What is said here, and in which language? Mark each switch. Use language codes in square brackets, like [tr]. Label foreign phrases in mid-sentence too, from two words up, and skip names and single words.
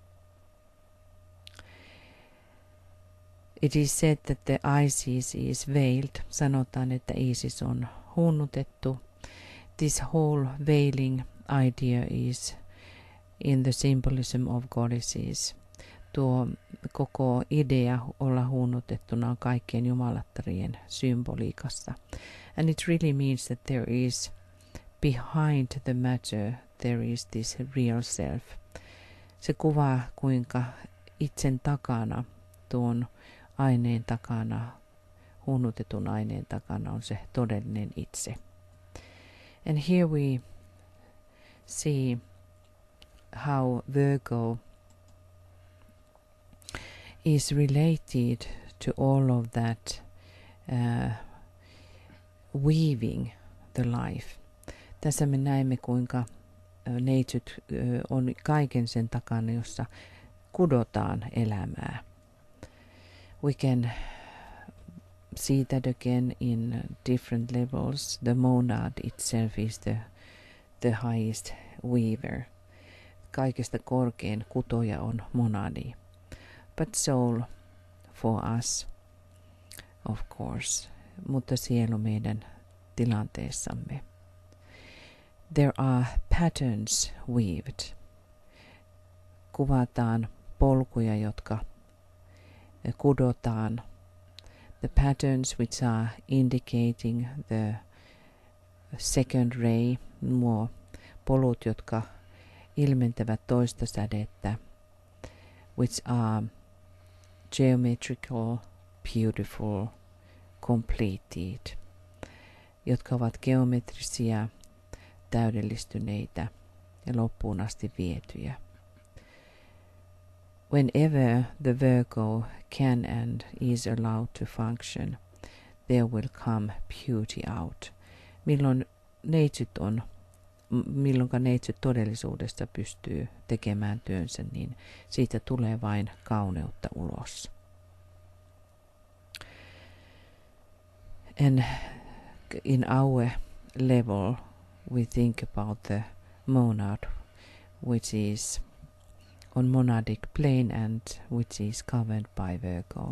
[en] It is said that the Isis is veiled. [fi] Sanotaan, että Isis on hunnutettu. [en] This whole veiling idea is in the symbolism of goddesses. [fi] Tuo koko idea olla hunnutettuna on kaikkien jumalattarien symboliikassa. [en] And it really means that there is behind the matter, there is this real self. [fi] Se kuvaa, kuinka itsen takana, tuon aineen takana, hunnutetun aineen takana on se todellinen itse. [en] And here we see how Virgo is related to all of that weaving the life. [fi] Tässä me näemme, kuinka neitsyt on kaiken sen takana, jossa kudotaan elämää. [en] We can see that again in different levels. The monad itself is the highest weaver. [fi] Kaikesta korkein kutoja on monadi. [en] But soul for us, of course, [fi] mutta sielu meidän tilanteessamme. [en] There are patterns weaved. [fi] Kuvataan polkuja, jotka kudotaan. [en] The patterns which are indicating the second ray, [fi] nuo polut, jotka ilmentävät toista sädettä, [en] which are geometrical, beautiful, completed, [fi] jotka ovat geometrisia, täydellistyneitä ja loppuun asti vietyjä. [en] Whenever the Virgo can and is allowed to function, there will come beauty out. [fi] Milloinka neitsyt todellisuudesta pystyy tekemään työnsä, niin siitä tulee vain kauneutta ulos. [en] And in our level, we think about the monad, which is on monadic plane and which is covered by Virgo.